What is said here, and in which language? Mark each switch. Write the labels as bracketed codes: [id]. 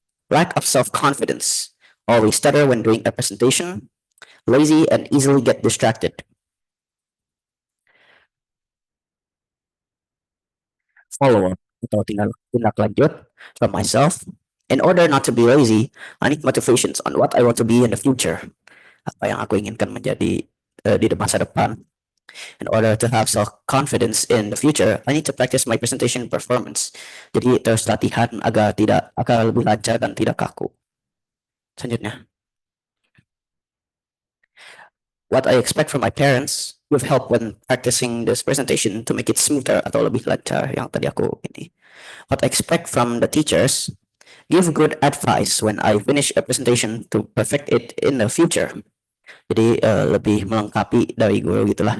[en] Lack of self-confidence. Always stutter when doing a presentation. Lazy and easily get distracted. Follow-up [id] atau tindak lanjut [en] from myself. In order not to be lazy, I need motivations on what I want to be in the future. [id] Apa yang aku inginkan menjadi di masa depan. [en] In order to have self-confidence in the future, I need to practice my presentation performance. [id] Jadi terus latihan agar lebih lancar dan tidak kaku. Selanjutnya. [en] What I expect from my parents with help when practicing this presentation to make it smoother [id] atau lebih lancar yang tadi aku ini. [en] What I expect from the teachers, give good advice when I finish a presentation to perfect it in the future. [id] Jadi lebih melengkapi dari guru gitulah.